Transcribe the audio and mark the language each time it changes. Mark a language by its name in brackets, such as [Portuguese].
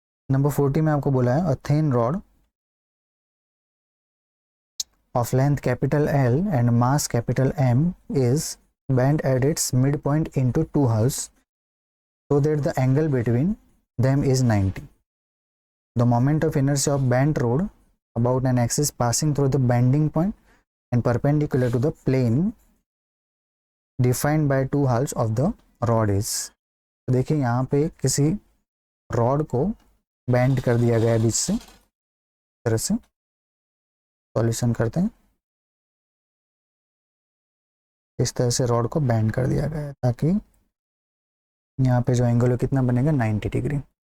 [Hindi] Number 40 में आपको बोला है [English] A thin rod of length capital L and mass capital M is bent at its mid point into 2 halves so that the angle between them is 90. The moment of inertia of bent rod about an axis passing through the bending point and perpendicular to the plane defined by 2 halves of the rod is। [Hindi] तो देखिए यहाँ पे किसी rod को bend कर दिया गया है बीच से, इस तरह से सॉल्यूशन करते हैं। इस तरह से रॉड को बेंड कर दिया गया है ताकि यहाँ पे जो एंगल है कितना बनेगा 90 डिग्री।